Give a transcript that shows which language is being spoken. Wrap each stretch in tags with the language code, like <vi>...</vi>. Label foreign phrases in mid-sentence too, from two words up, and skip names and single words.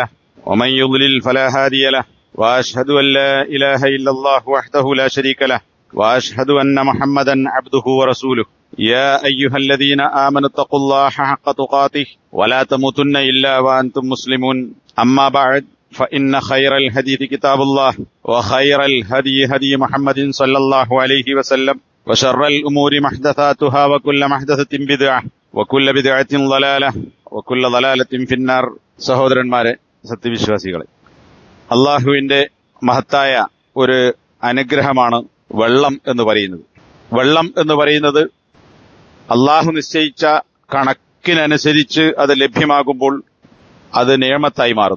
<ar>ومن يضلل فلا هادي له وأشهد أن لا إله إلا الله وحده لا شريك له وأشهد أن محمدا عبده ورسوله يا أيها الذين آمنوا اتقوا الله حق تقاته ولا تموتن إلا وأنتم مسلمون أما بعد فإن خير الحديث كتاب الله وخير الهدي هدي محمد صلى الله عليه وسلم وشر الأمور محدثاتها وكل محدثة بدعة وكل بدعة ضلالة وكل ضلالة في النار.</ar> <ml>സഹോദരന്മാരെ, സത്യവിശ്വാസികളെ, അള്ളാഹുവിന്റെ മഹത്തായ ഒരു അനുഗ്രഹമാണ് വെള്ളം എന്ന് പറയുന്നത്. വെള്ളം എന്ന് പറയുന്നത് അള്ളാഹു നിശ്ചയിച്ച കണക്കിനനുസരിച്ച് അത് ലഭ്യമാകുമ്പോൾ അത് നിയമത്തായി മാറുന്നു.</ml>